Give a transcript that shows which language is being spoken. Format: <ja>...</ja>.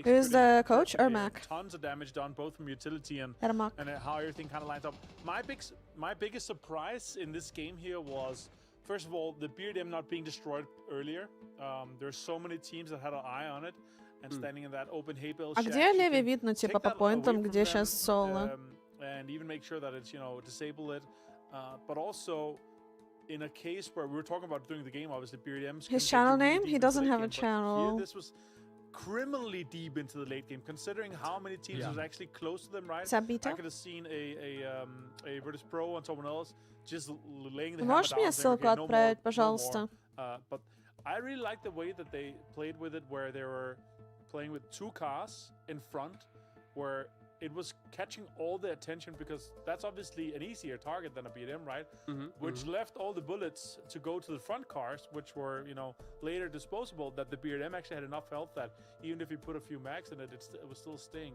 <en>Who's the coach or Mac? Tons of damage done both from utility and how everything kind of lines up. My biggest surprise in this game here was, first of all, the BRDM not being destroyed earlier. There's so many teams that had an eye on it and standing in that open hay bale.</en> <ru>А где Леви видно, типа, по поинтам, где сейчас соло?</ru> <en>And even make sure that it's, you know, disable it. But also, in a case where we were talking about during the game, obviously, BRDM's his channel name? He doesn't have a channel. Here, this was criminally deep into the late game, considering how many teams was actually close to them, right? I could have seen a Virtus Pro and someone else just laying the hammer</en> <ru>Можешь мне ссылку отправить, пожалуйста?</ru> <en>But I really like the way that they played with it, where they were playing with 2 cars in front, where it was catching all the attention, because that's obviously an easier target than a BRDM, right? Which left all the bullets to go to the front cars, which were, you know, later disposable, that the BRDM actually had enough health that even if you put a few mags in it, it was still staying.</en>